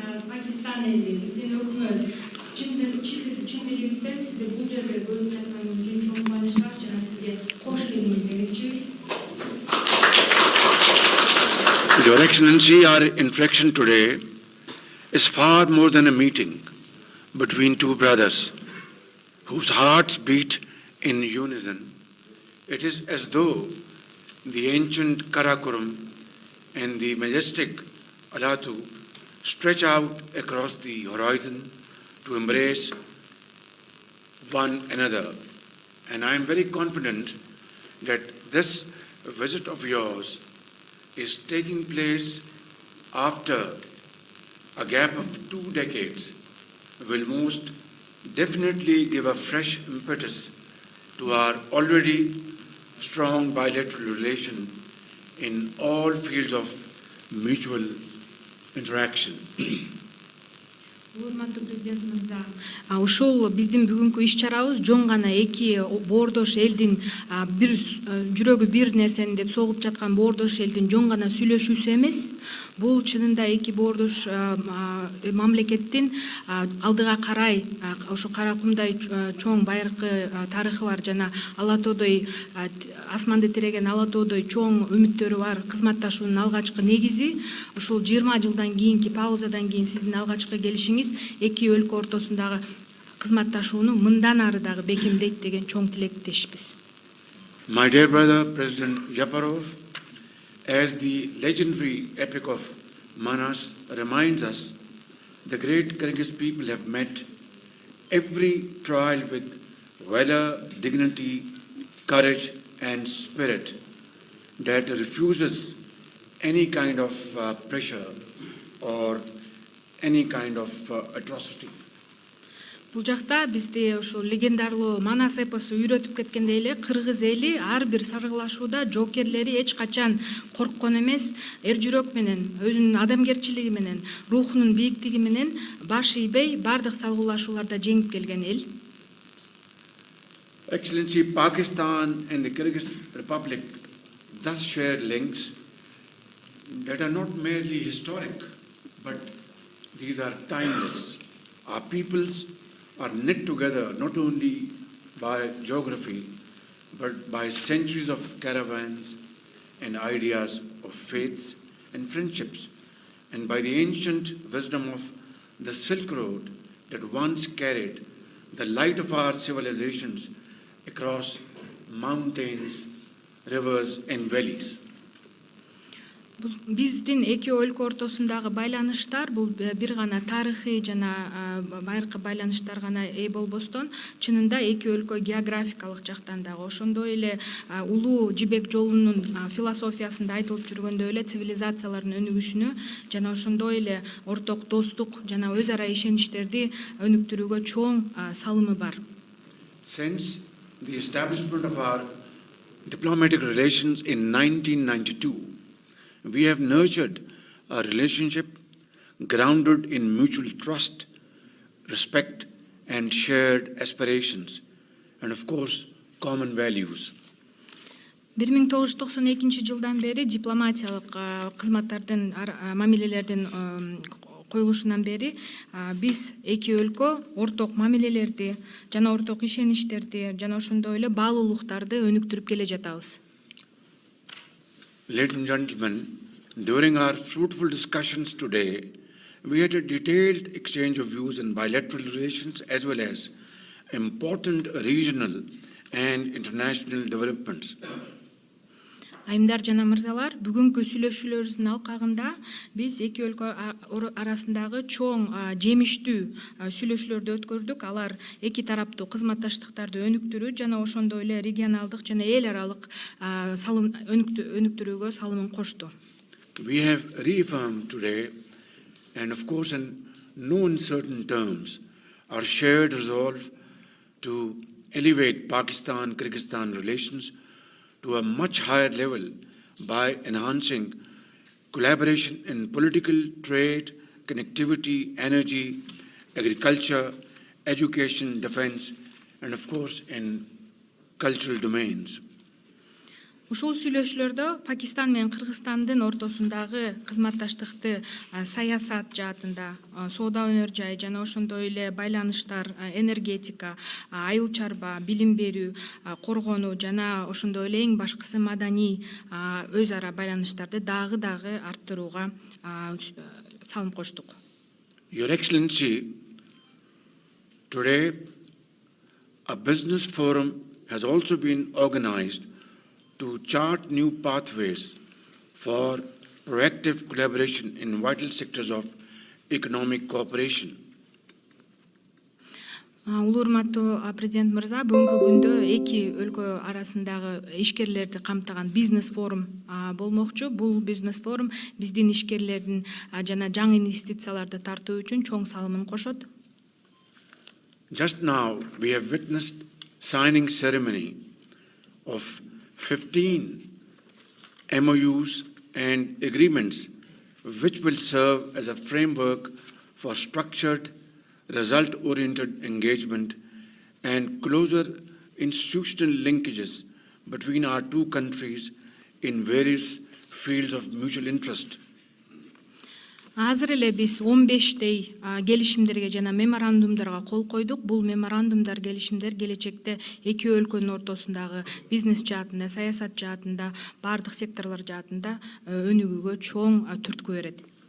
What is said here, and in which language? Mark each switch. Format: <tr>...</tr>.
<ky>Pakistan eli, bizdin ökmöt, çimdirimizden sizde bu жерде бөлүп жатканыңыз үчүн чоң кубанычтар жана сизге кош келиңиз деп айтчыбыз.</ky> <en>Your Excellency, our interaction today is far more than a meeting between two brothers whose hearts beat in unison. It is as though the ancient Karakoram and the majestic Alatu stretch out across the horizon to embrace one another. And I am very confident that this visit of yours is taking place after a gap of 2 decades, will most definitely give a fresh impetus to our already strong bilateral relation in all fields of mutual interaction.</en> <ky>Урматтуу президент мырза, ушул биздин бүгүнкү иш-чарабыз жон гана эки боордош элдин бир жүрөгү бир нерсени деп согуп жаткан боордош элдин жон гана сүйлөшүүсү эмес. Бул чынында эки боордош мамлекеттин алдыга карай ошо Каракумдай чоң байыркы тарыхы бар жана Ала тоодой асманды тиреген Ала тоодой чоң үмүттөрү бар кызматташуунун алгачкы негизи. Ушул 20 жылдан кийинки паузадан кийин сиздин алгачкы келишиңиз эки өлкө ортосундагы кызматташууну мындан ары дагы бекемдейт деген чоң тилектешпиз.</ky> <en>My dear brother, President Yaparov, as the legendary epic of Manas reminds us, the great Kyrgyz people have met every trial with valor, dignity, courage, and spirit that refuses any kind of pressure or any kind of atrocity.</en> <ky>Бул жакта бизди ошо легендарлуу Манас эпосу үйрөтүп кеткендей эле кыргыз эли ар бир саргылашууда жоокерлери эч качан корккон эмес, эр жүрөк менен, өзүнүн адамгерчилиги менен, рухунун бийиктиги менен баш ийбей бардык салгылашууларда жеңип келген эл.</ky> <en>Excellency, Pakistan and the Kyrgyz Republic thus share links that are not merely historic, but these are timeless. Our peoples are knit together not only by geography, but by centuries of caravans and ideas of faiths and friendships, and by the ancient wisdom of the Silk Road that once carried the light of our civilizations across mountains, rivers, and valleys.</en> <ky>Биздин эки өлкө ортосундагы байланыштар бул бир гана тарыхый жана байыркы байланыштар гана ээ болбостон, чынында эки өлкө географикалык жактан дагы ошондой эле улуу жибек жолунун философиясында айтылып жүргөндөй эле цивилизациялардын өнүгүшүнө жана ошондой эле орток достук жана өз ара ишеничтерди өнүктүрүүгө чоң салымы бар.</ky> <en>Since the establishment of our diplomatic relations in 1992, we have nurtured a relationship grounded in mutual trust, respect, and shared aspirations, and of course, common values.</en> <ky>1992 жылдан бери дипломатиялык кызматтардын мамилелердин коюлушунан бери биз эки өлкө орток мамилелерди жана орток ишеничтерди жана ошондой эле баалуулуктарды өнүктүрүп келе жатабыз.</ky> <en>Ladies and gentlemen, during our fruitful discussions today, we had a detailed exchange of views in bilateral relations as well as important regional and international developments.</en> <ky>Айымдар жана мырзалар, бүгүнкү сүйлөшүүлөрүбүздүн алкагында биз эки өлкө арасындагы чоң жемиштүү сүйлөшүүлөрдү өткөрдүк. Алар эки тараптуу кызматташтыктарды өнүктүрүү жана ошондой эле регионалдык жана эл аралык салым өнүктүрүүгө салымын кошту.</ky> <en>We have reaffirmed today, and of course in no uncertain terms, our shared resolve to elevate Pakistan-Kyrgyzstan relations to a much higher level by enhancing collaboration in political, trade, connectivity, energy, agriculture, education, defense, and of course in cultural domains.</en> <ky>Ушул сүйлөшүүлөрдө Пакистан менен Кыргызстандын ортосундагы кызматташтыкты саясат жаатында, соода өнөр жай жана ошондой эле байланыштар, энергетика, айыл чарба, билим берүү, коргонуу жана ошондой эле эң башкысы маданий өз ара байланыштарды дагы арттырууга салым коштук.</ky> <en>Your Excellency, today a business forum has also been organized to chart new pathways for proactive collaboration in vital sectors of economic cooperation.</en> <ky>Улуу урматтуу президент мырза, бүгүнкү күндө эки өлкө арасындагы ишкерлерди камтыган бизнес форум болмокчу. Бул бизнес форум биздин ишкерлердин жана жаңы инвестицияларды тартуу үчүн чоң салымын кошот.</ky> <en>Just now we have witnessed signing ceremony of 15 MOUs and agreements which will serve as a framework for structured, result-oriented engagement and closer institutional linkages between our two countries in various fields of mutual interest.</en> <ky>Азыр эле биз 15 келишимдерге жана меморандумдарга кол койдук. Бул меморандумдар, келишимдер келечекте эки өлкөнүн ортосундагы бизнес жаатында, саясат жаатында, бардык секторлор жаатында өнүгүүгө чоң түрткү берет.</ky>